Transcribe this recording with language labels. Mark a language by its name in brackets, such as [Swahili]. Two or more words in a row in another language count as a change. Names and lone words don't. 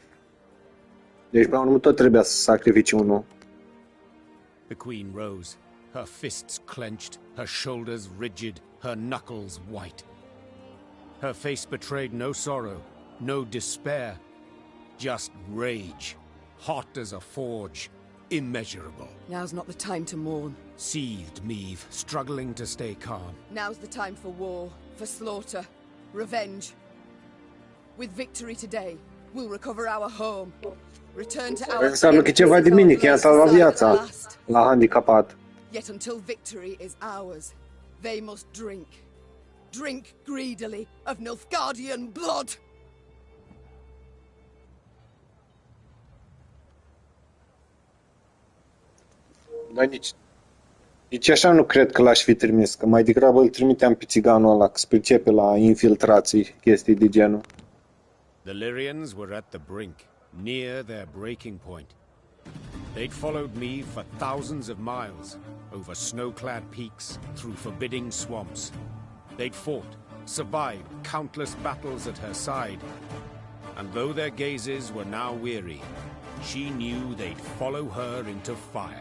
[Romanian] Deci pe urmă tot trebuia să sacrifici unul. [English] The Queen rose, her fists clenched, her shoulders rigid, her knuckles white. Her face betrayed no sorrow, no despair, just rage, hot as a forge, immeasurable. Now's not the time to mourn. Seethed Meve, struggling to stay calm. Now's the time for war, for slaughter, revenge. With victory today, we'll recover our home. Return to our [Romanian] Înseamnă că ceva de mine, că i-am salvat viața la handicapat. [English] Yet until victory is ours, they must drink. Drink greedily of Nilfgaardian blood! [Romanian] Dar nici așa nu cred că l-aș fi trimis, că mai degrabă îl trimiteam pe țiganul ăla, că se pricepe la infiltrații, chestii de genul. [English] The Lyrians were at the brink, near their breaking point. They'd followed me for thousands of miles, over snow-clad peaks, through forbidding swamps. They'd fought, survived countless battles at her side, and though their gazes were now weary, she knew they'd follow her into fire.